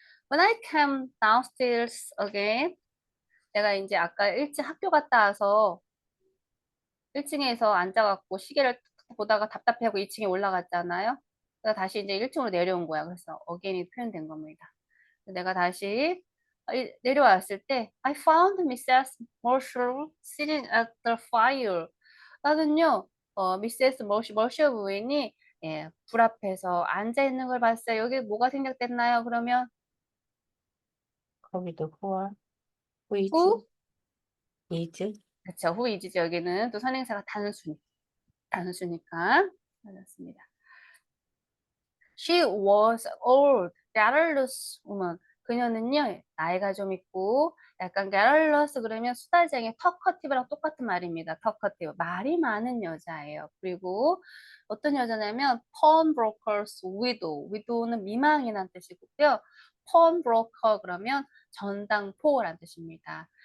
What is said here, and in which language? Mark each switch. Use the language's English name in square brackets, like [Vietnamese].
[English] When I came downstairs again, [Korean] 내가 이제 아까 일찍 학교 갔다 와서 1층에서 앉아갖고 시계를 보다가 답답해하고 2층에 올라갔잖아요. 그래서 다시 이제 1층으로 내려온 거야. 그래서 again이 표현된 겁니다. 내가 다시 내려왔을 때 [English] I found Mrs. Marshall sitting at the fire. [Korean] 나는요, 미세스 머셔 부인이 예, 불 앞에서 앉아 있는 걸 봤어요. 여기 뭐가 생략됐나요? 그러면 거기도 후와 후이즈 [English] who? [Korean] 이즈 그렇죠. who is죠. 여기는 또 선행사가 단수니까 맞았습니다. [English] She was old, garrulous woman. [Korean] 그녀는요, 나이가 좀 있고, 약간 garrulous 그러면 수다쟁이, talkative랑 똑같은 말입니다. talkative. 말이 많은 여자예요. 그리고 어떤 여자냐면, [English] pawnbroker's widow. [Korean] widow는 미망이란 뜻이고요. pawnbroker 그러면 전당포란 뜻입니다.